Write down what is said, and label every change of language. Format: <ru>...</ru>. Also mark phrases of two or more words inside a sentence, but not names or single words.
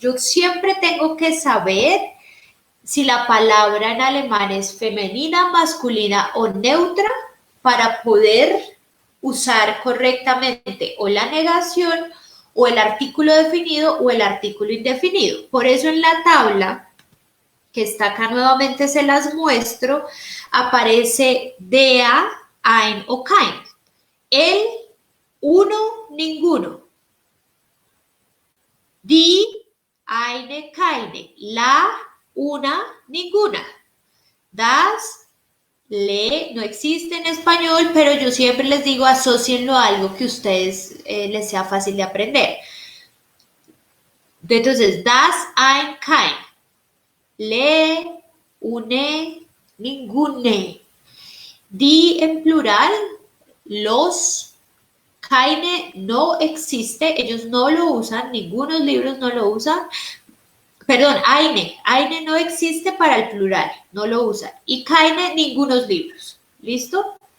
<es>Yo siempre tengo que saber si la palabra en alemán es femenina, masculina o neutra para poder usar correctamente o la negación o el artículo definido o el artículo indefinido. Por eso en la tabla que está acá nuevamente se las muestro, aparece</es> <de>dea, ein</de> <es>o kein. El, uno, ninguno.</es> <de>Die, eine, keine.</de> <es>La, una, ninguna. Das, le, no existe en español, pero yo siempre les digo asocienlo a algo que a ustedes les sea fácil de aprender. Entonces,</es> <de>das, ein, kein.</de> <es>Le, une, ningune. Die en plural, los, keine no existe, ellos no lo usan, ningunos libros no lo usan. Perdón, eine no existe para el plural, no lo usan. Y keine, ningunos libros. ¿Listo?</es>